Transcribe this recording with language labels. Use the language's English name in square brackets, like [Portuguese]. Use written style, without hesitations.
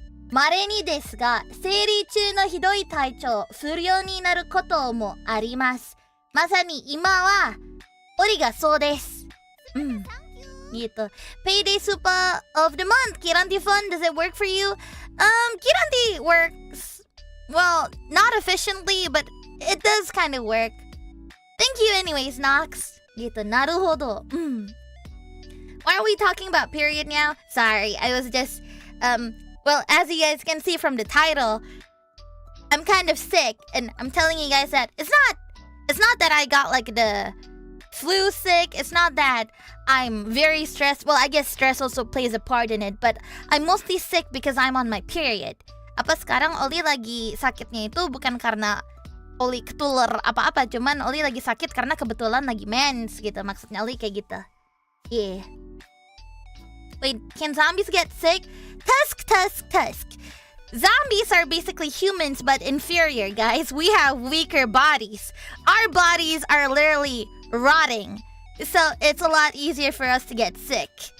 [Japanese] 稀にですが、生理中のひどい体調不良になることもあります。まさに今はオリがそうです。 [Indonesian] Gitu. [English] Payday Super of the month. Kiranti Fund, does it work for you? Kiranti works, well, not efficiently, but it does kind of work. Thank you anyways, Nox. [Indonesian] Gitu, [Japanese] naruhodo. [English] Why are we talking about period now? Sorry, I was just, well, as you guys can see from the title, I'm kind of sick, and I'm telling you guys that it's not that I got like the flu sick. It's not that I'm very stressed. Well, I guess stress also plays a part in it, but I'm mostly sick because I'm on my period. [Indonesian] Apa sekarang Oli lagi sakitnya itu bukan karena Oli ketular apa-apa, cuman Oli lagi sakit karena kebetulan lagi mens gitu. Maksudnya Oli kayak gitu. [English] Yeah. Wait, can zombies get sick? Tusk. Zombies are basically humans but inferior, guys. We have weaker bodies. Our bodies are literally rotting. So it's a lot easier for us to get sick.